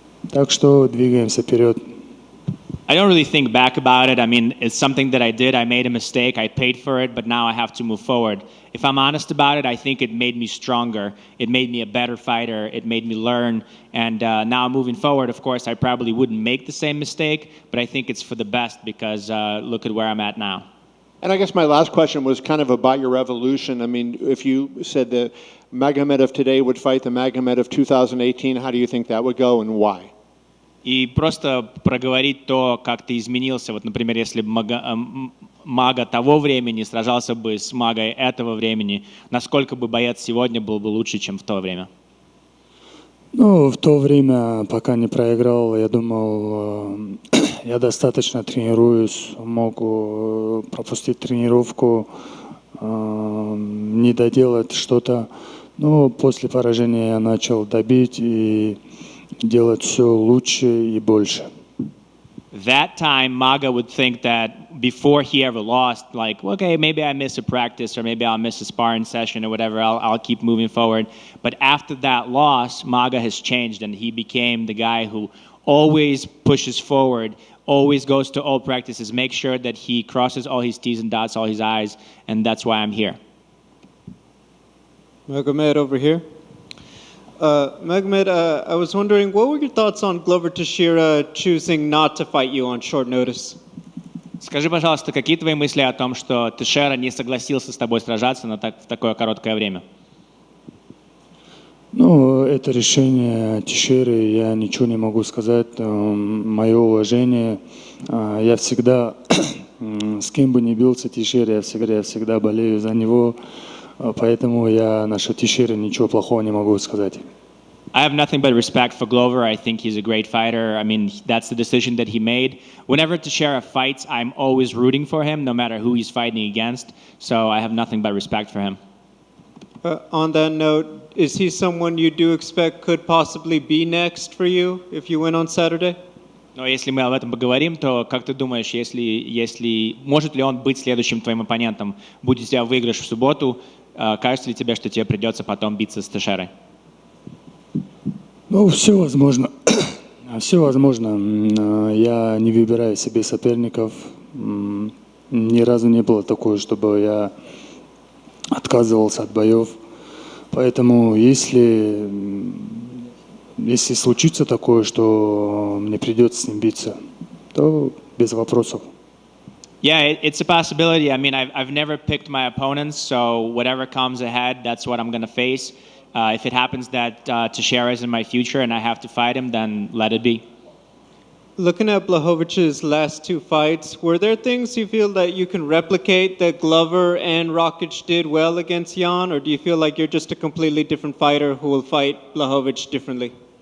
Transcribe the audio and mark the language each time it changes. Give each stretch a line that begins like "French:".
Russian: Так что двигаемся вперед.
English: I don't really think back about it. I mean, it's something that I did. I made a mistake. I paid for it, but now I have to move forward. If I'm honest about it, I think it made me stronger. It made me a better fighter. It made me learn. And now moving forward, of course, I probably wouldn't make the same mistake, but I think it's for the best because look at where I'm at now. And I guess my last question was kind of about your evolution. I mean, if you said the Magomed of today would fight the Magomed of 2018, how do you think that would go and why?
Russian: И просто проговорить то, как ты изменился. Вот, например, если бы мага того времени сражался бы с магой этого времени, насколько бы боец сегодня был бы лучше, чем в то время? В то время, пока не проиграл, я думал, я достаточно тренируюсь, могу пропустить тренировку, не доделать что-то. Но после поражения я начал добить и делать все лучше и больше.
English: That time, Maga would think that before he ever lost, like, okay, maybe I miss a practice or maybe I'll miss a sparring session or whatever, I'll keep moving forward. But after that loss, Maga has changed and he became the guy who always pushes forward, always goes to all practices, makes sure that he crosses all his T's and dots all his I's, and that's why I'm here. Magomed over here. Magomed, I was wondering, what were your thoughts on Glover Teixeira choosing not to fight you on short notice?
Russian: Скажи, пожалуйста, какие твои мысли о том, что Тейшера не согласился с тобой сражаться в такое короткое время? Это решение Тейшеры, я ничего не могу сказать. Мое уважение. Я всегда, с кем бы ни бился Тейшера, я всегда болею за него. Поэтому я насчет Тейшеры ничего плохого не могу сказать.
English: I have nothing but respect for Glover. I think he's a great fighter. I mean, that's the decision that he made. Whenever Teixeira fights, I'm always rooting for him, no matter who he's fighting against. So I have nothing but respect for him. On that note, is he someone you do expect could possibly be next for you if you win on Saturday?
Russian: Но если мы об этом поговорим, то как ты думаешь, если может ли он быть следующим твоим оппонентом? Будет у тебя выигрыш в субботу, кажется ли тебе, что тебе придется потом биться с Тeixeirой? Ну, все возможно. Все возможно. Я не выбираю себе соперников. Ни разу не было такого, чтобы я отказывался от боев. Поэтому если случится такое, что мне придется с ним биться, то без вопросов.
English: Yeah, it's a possibility. I mean, I've never picked my opponents, so whatever comes ahead, that's what I'm going to face. If it happens that Teixeira is in my future and I have to fight him, then let it be. Looking at Blachowicz's last two fights, were there things you feel that you can replicate that Glover and Rakic did well against Jan, or do you feel like you're just a completely different fighter who will fight Blachowicz differently?